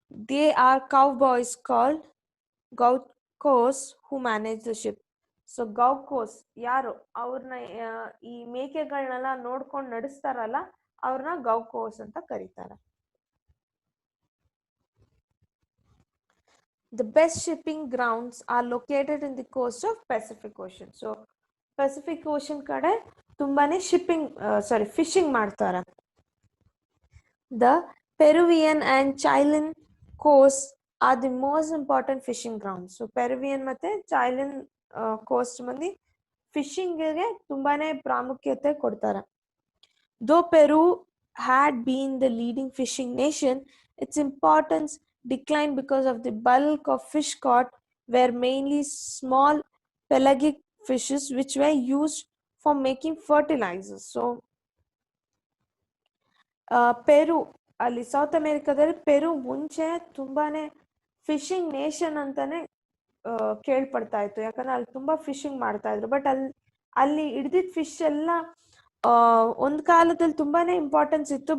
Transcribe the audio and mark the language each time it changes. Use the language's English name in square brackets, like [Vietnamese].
[English] They are cowboys called gauchos who manage the ship. [Kannada] So ಗೌಕೋಸ್ ಯಾರು ಅವ್ರನ್ನ ಈ ಮೇಕೆಗಳನ್ನೆಲ್ಲ ನೋಡ್ಕೊಂಡು ನಡೆಸ್ತಾರಲ್ಲ ಅವ್ರನ್ನ ಗೌಕೋಸ್ ಅಂತ ಕರೀತಾರೆ. [English] The best shipping grounds are located in the coast of Pacific Ocean. [Kannada] So Pacific Ocean ಕಡೆ ತುಂಬಾನೇ ಫಿಶಿಂಗ್ ಮಾಡ್ತಾರೆ. [English] The Peruvian and Chilean coasts are the most important fishing grounds. [Kannada] So Peruvian ಮತ್ತೆ Chilean coast ಮಂದಿ ಫಿಶಿಂಗ್ಗೆ ತುಂಬಾನೇ ಪ್ರಾಮುಖ್ಯತೆ ಕೊಡ್ತಾರೆ. [English] Though Peru had been the leading fishing nation, its importance declined because of the bulk of fish caught were mainly small pelagic fishes which were used for making fertilizers. [Kannada] So ಪೆರು ಅಲ್ಲಿ south ಅಮೇರಿಕಾದಲ್ಲಿ ಪೆರು ಮುಂಚೆ ತುಂಬಾನೇ fishing nation ಅಂತಾನೆ ಕೇಳ್ಪಡ್ತಾ ಇತ್ತು. ಯಾಕಂದ್ರೆ ಅಲ್ಲಿ ತುಂಬಾ fishing ಮಾಡ್ತಾ ಇದ್ರು. ಬಟ್ ಅಲ್ಲಿ ಹಿಡ್ದಿದ್ ಫಿಶ್ ಎಲ್ಲ ಒಂದ್ ಕಾಲದಲ್ಲಿ ತುಂಬಾನೇ ಇಂಪಾರ್ಟೆನ್ಸ್ ಇತ್ತು.